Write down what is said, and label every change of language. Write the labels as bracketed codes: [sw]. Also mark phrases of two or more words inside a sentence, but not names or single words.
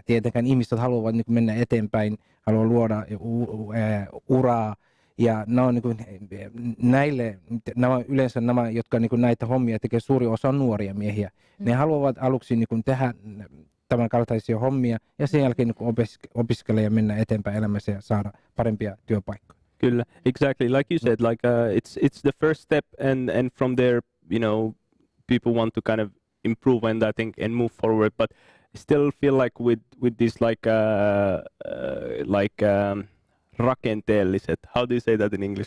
[fi] Tietenkään ihmiset haluavat niin mennä eteenpäin, haluavat luoda uraa, ja nämä on yleensä nämä, jotka näitä hommia tekee, suuri osa on nuoria miehiä. Ne haluavat aluksi tämän kaltaisia hommia, ja sen jälkeen opiskella ja mennä eteenpäin elämässä ja saada parempia työpaikkoja. Kyllä, [en] exactly. Like you said, like it's the first step, and from there, people want to kind of improve and I think and move forward. But I still feel like with this rakenteelliset, how do you say that in English?